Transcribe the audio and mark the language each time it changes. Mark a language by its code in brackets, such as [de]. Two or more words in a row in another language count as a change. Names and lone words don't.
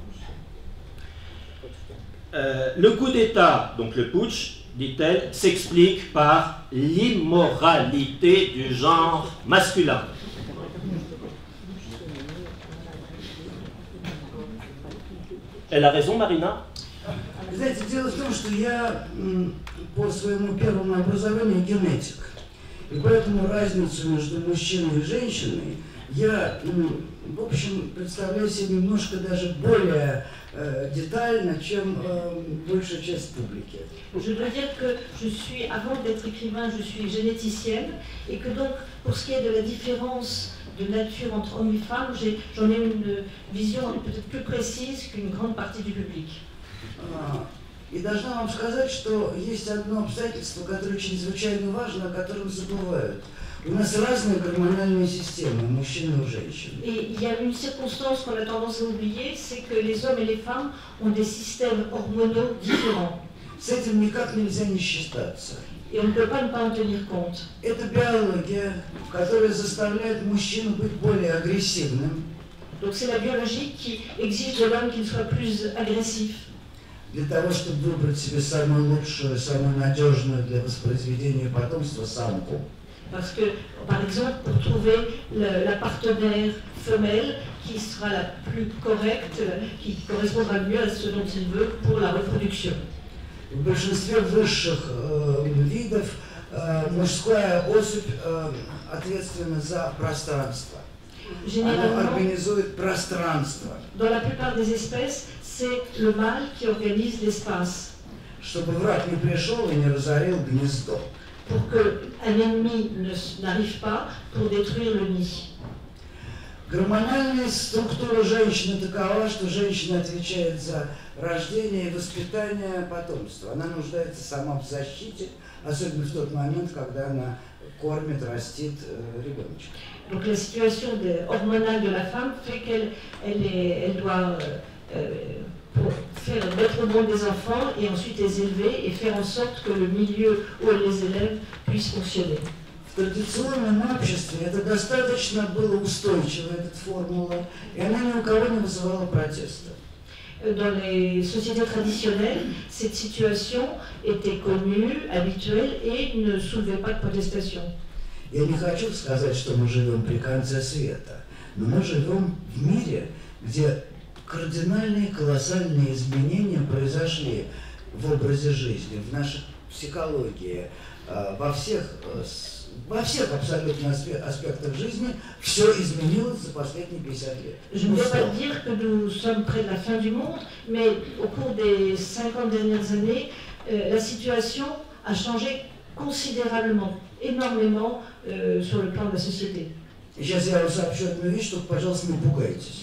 [fr] Le coup d'État, donc le putsch, dit-elle, s'explique par l'immoralité du genre masculin. Elle a raison, Marina? [ru] Знаете, дело в том, что я по своему первому образованию генетик. И поэтому разницу между мужчиной и женщиной я, в общем, представляю себе немножко даже более детально, чем большая часть публики. [fr] Je dois dire que je suis, avant d'être écrivain, je suis généticienne, et que donc, pour ce qui est de la différence de nature entre hommes et femmes, j'en ai une vision peut-être plus précise qu'une grande partie du public. [ru] И должна вам сказать, что есть одно обстоятельство, которое чрезвычайно важно, о котором забывают. У нас разные гормональные системы, у мужчин и у женщин. [fr] Et il y a une circonstance qu'on a tendance à oublier, c'est que les hommes et les femmes ont des systèmes hormonaux différents. [ru] С этим никак нельзя не считаться. [fr] Et on ne peut pas ne pas en tenir compte. [ru] Это биология, которая заставляет мужчину быть более агрессивным. [fr] Donc c'est la biologie qui exige de l'homme qu'il soit plus agressif. [ru] Для того, чтобы выбрать себе самую лучшую, самую надежную для воспроизведения потомства самку. [fr] Parce que, par exemple, pour trouver la partenaire femelle qui sera la plus correcte, qui correspondra le mieux à ce dont il veut pour la reproduction. [ru] В большинстве высших видов мужская особь ответственна за пространство. Она организует пространство. [fr] Dans la plupart des espèces, c'est le mâle qui organise l'espace. [ru] Чтобы враг не пришел и не разорил гнездо. [fr] Pour qu'un ennemi n'arrive pas pour détruire le nid. [ru] Гормональная структура женщины такова, что женщина отвечает за рождение и воспитание потомства. Она нуждается сама в защите, особенно в тот момент, когда она кормит, растит ребеночка. [fr] Donc la situation hormonale de la femme fait qu'elle doit mettre au monde des enfants et ensuite les élever et faire en sorte que le milieu où elle les élève puisse fonctionner. [ru] В традиционном обществе это достаточно было устойчиво, эта формула, и она ни у кого не вызывала протеста. [fr] Dans les sociétés traditionnelles, cette situation était connue, habituelle et ne soulevait pas de protestation. [ru] Я не хочу сказать, что мы живем при конце света, но мы живем в мире, где кардинальные, колоссальные изменения произошли в образе жизни, в нашей психологии, во всех абсолютно аспектах жизни все изменилось за последние 50 лет. [fr] Je ne veux pas dire que nous sommes près de la fin du monde, mais au cours des 50 dernières années, la situation a changé considérablement, énormément sur le plan de la société. [ru] Сейчас я вам сообщу одну вещь, чтобы, пожалуйста, не пугайтесь.